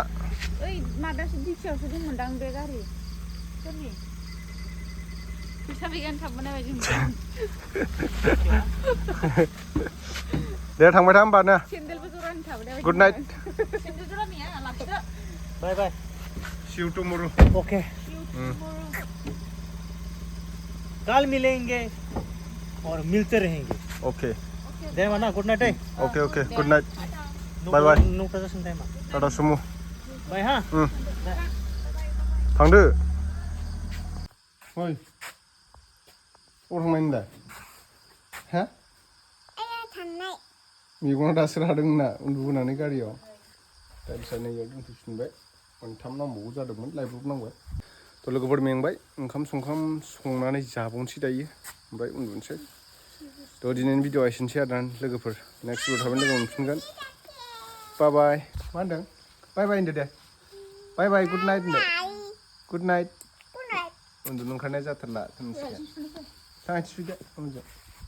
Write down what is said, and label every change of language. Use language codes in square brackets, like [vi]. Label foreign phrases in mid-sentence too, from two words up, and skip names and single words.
[brx] ओइ माबायावसो दिखियावसो दंमोनदां बे गारि सोरनि फैसा गैयानो थाबोनाय बायदि मोनदों दे थांबाय था होमबा ना सेन्देलबो जरानि थाबोनाय बायदि [en] good night [brx] सेन्देल जरानिया लाखिदो [en] bye bye see you tomorrow [hi] ओके कल मिलेंगे और मिलते रहेंगे ओके [brx] दे माना [en] good night okay good night bye bye [brx] नौटा जासिम टाइमा टाटा सुमु बाय हा थांदो ओइ अबाव थांनायनि दा हा थांनाय मेगना दासो रादों ना उन्दुबोनानै गारियाव टाइल्सआ नैयाव दोनफैफिनबाय मोनथाम नांबावगौ जादोंमोन लायब्रबनांबाय थ' लोगोफोर मेंबाय ओंखाम संनानै जाबावनोसै दायो ओमफ्राय उन्दुनोसै थ' दिनैनि भिडिअ'आ एसेनोसै आरोना लोगोफोर [en] next video [brx] थाबैनो लोगो मोनफिनगोन [en] bye bye [brx] मा होनदों [en] bye bye [brx] होनदो दे [en] bye bye good night [brx] होनदो [en] good night [brx] उन्दुनो ओंखारनाय जाथारला थांसै थांसै दे